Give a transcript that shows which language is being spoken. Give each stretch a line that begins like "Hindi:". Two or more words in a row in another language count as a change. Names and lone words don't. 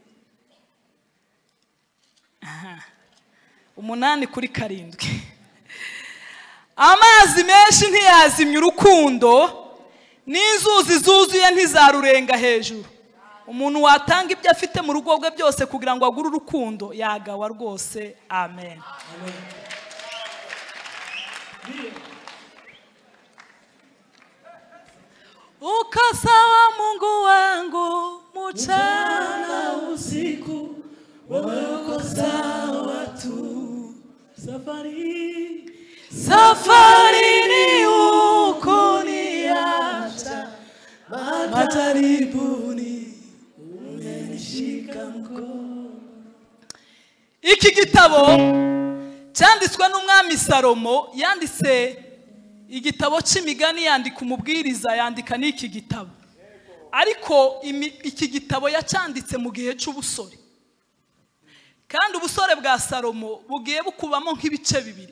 Kinyarwanda: 8 kuri 7 amazi menshi ntiyazimya urukundo n'inzuzi zuzuye ntizarurenga hejuru umuntu watanga ibyo afite mu rugo rwe byose kugira ngo agure urukundo yagawa rwose amen
Swahili: ukasawa Mungu wangu mchana usiku wako sawa tu safari ni uko niacha majaribuni umenishika mkono
Kinyarwanda: iki gitabo cyanditswe n'umwami Salomo yanditse igitabo cy'imigani yandika umubwiriza yandika n'iki gitabo ariko iki gitabo yacyanditse mu gihe cy'ubusore kandi ubusore bwa Salomo bugiye bukubamo nk'ibice 2